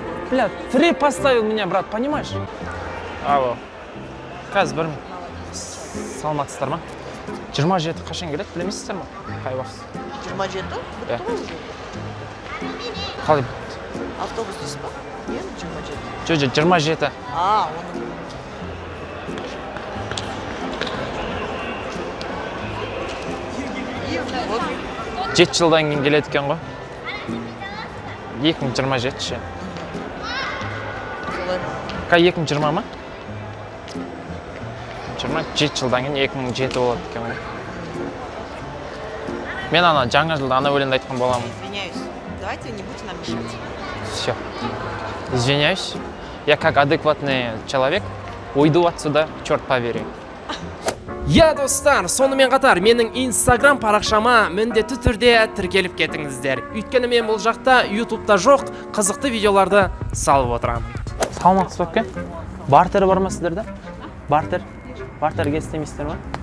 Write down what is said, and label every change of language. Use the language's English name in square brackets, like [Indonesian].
[Russian] Бля, 3 поставил меня, брат, понимаешь? Алло. [Kazakh] Қазір бір саламатсыздар ма? 27 қашан келеді, білемейсіздер ма? Қай уақыт? 27? Иә. Бітті ғой. Қалай? Автобус дейсіз ба? Иә, 27. Жоқ, 27. Оны. [Russian] Вот. [Kazakh] 7 жылдан кейін келеді екен ғой. 2027 ше. Солай. Қай 2020 ма? 27 жылдан кейін 2007 болады екен ғой. Мен ана жаңа жылда ана өлеңді айтқан боламын. [Russian] Извиняюсь. Давайте не будете нам мешать. Все. Извиняюсь. Я как адекватный человек уйду отсюда, черт побери. [Kazakh] Я достар, сонымен қатар менің Instagram парақшама міндетті түрде тіркеліп кетіңіздер. Өйткені мен бұл жақта YouTube'да жоқ қызықты видеоларды салып отырамын. Саламатсыз ба екен? Бартер бар ма сіздерде? Бартер? Бартерге істемейсіздер ма?